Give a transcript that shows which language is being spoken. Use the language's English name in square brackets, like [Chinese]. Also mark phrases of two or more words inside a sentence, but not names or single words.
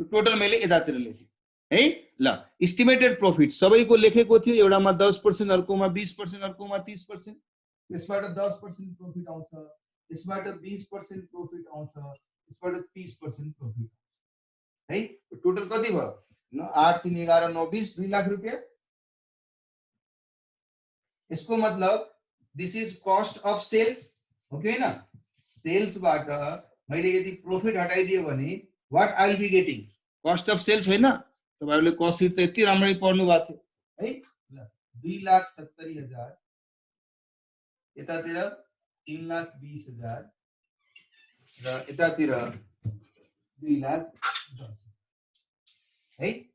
[Nepali] टोटल मैले यतातिर लेखेँ है। ल [English] estimated profit [Nepali] सबैको लेखेको थियो, एउटामा 10%, अर्कोमा 20%, अर्कोमा 30%। यसबाट 10% प्रॉफिट आउँछ, यसबाट 20% प्रॉफिट आउँछ, यसबाट 30% प्रॉफिट आउँछ है। टोटल कति भयो, 8 3 11 9 20 2 लाख रुपैयाँ। [Hindi] इसको मतलब [English] this is cost of sales [Nepali] हो कि हैन। सेल्सबाट मैले यदि प्रॉफिट हटाइदिए भने [English] what I will be getting, cost of sales [Nepali] हैन। तपाईहरुले [English] cost sheet [Nepali] त यति राम्ररी पढ्नु भएको थियो है। 2,70,000 यतातिर 3,20,000 र यतातिर 2,10,000 है।